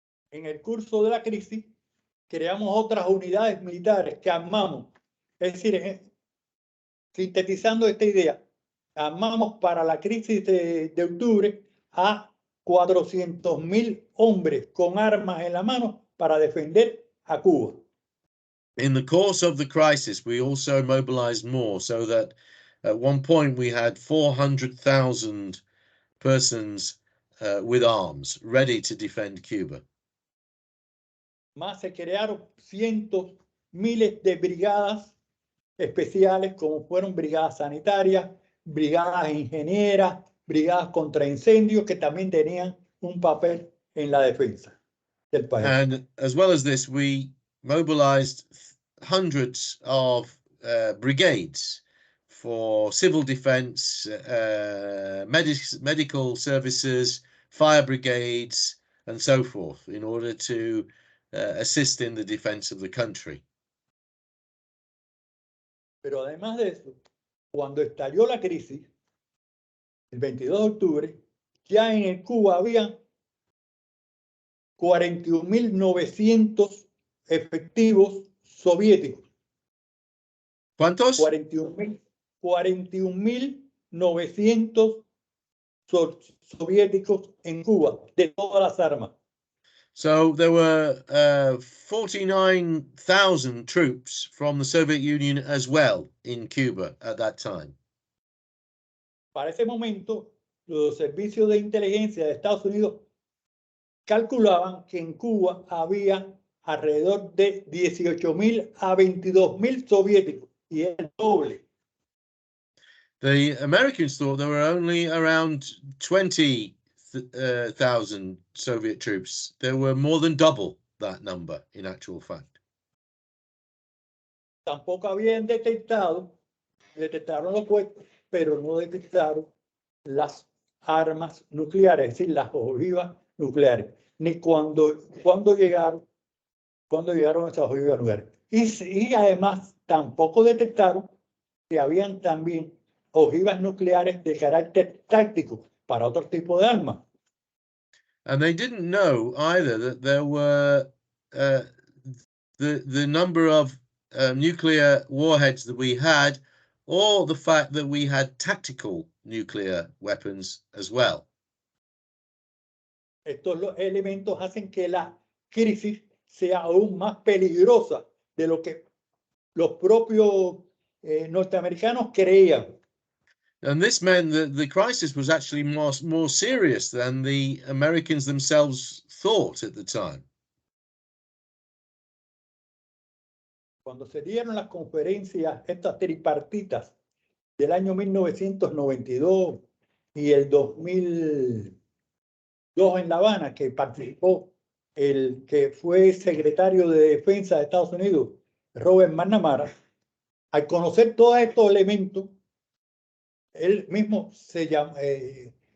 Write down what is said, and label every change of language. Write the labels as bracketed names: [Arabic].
[Spanish] En el curso de la crisis, creamos otras unidades militares que armamos. Es decir, sintetizando esta idea, armamos para la crisis de octubre a 400,000 hombres con armas en la mano para defender a Cuba. [English] In the course of the crisis, we also mobilized more, so that at one point we had 400,000 persons with arms ready to defend Cuba. [Spanish] Más se crearon cientos, miles de brigadas especiales como fueron brigadas sanitarias, brigadas ingenieras, brigadas contra incendios, que también tenían un papel en la defensa del país. [English] And as well as this, we mobilized hundreds of brigades for civil defense, medical services, fire brigades, and so forth, in order to assist in the defense of the country. [Spanish] Pero además de eso, cuando estalló la crisis, el 22 de octubre, ya en Cuba había 41.900 efectivos soviéticos. ¿Cuántos? 41.900 soviéticos en Cuba, de todas las armas. [English] So there were 49,000 troops from the Soviet Union as well in Cuba at that time. [Spanish] Para ese momento, los servicios de inteligencia de Estados Unidos calculaban que en Cuba había alrededor de 18.000 a 22.000 soviéticos, y es el doble. [English] The Americans thought there were only around 20,000 Soviet troops. There were more than double that number, in actual fact. [Spanish] Tampoco habían detectaron los puestos, pero no detectaron las armas nucleares, es decir, las ojivas nucleares, ni cuando llegaron esas ojivas nucleares. Y además tampoco detectaron que habían también ojivas nucleares de carácter táctico para otro tipo de armas. [English] And they didn't know either that there were the number of nuclear warheads that we had, or the fact that we had tactical nuclear weapons as well. [Spanish] Estos elementos hacen que la crisis sea aún más peligrosa de lo que los propios norteamericanos creían. [English] And this meant that the crisis was actually more serious than the Americans themselves thought at the time. [Spanish] Cuando se dieron las conferencias, estas tripartitas del año 1992 y el 2002 en La Habana, que participó el que fue secretario de Defensa de Estados Unidos, Robert McNamara, al conocer todos estos elementos, él mismo se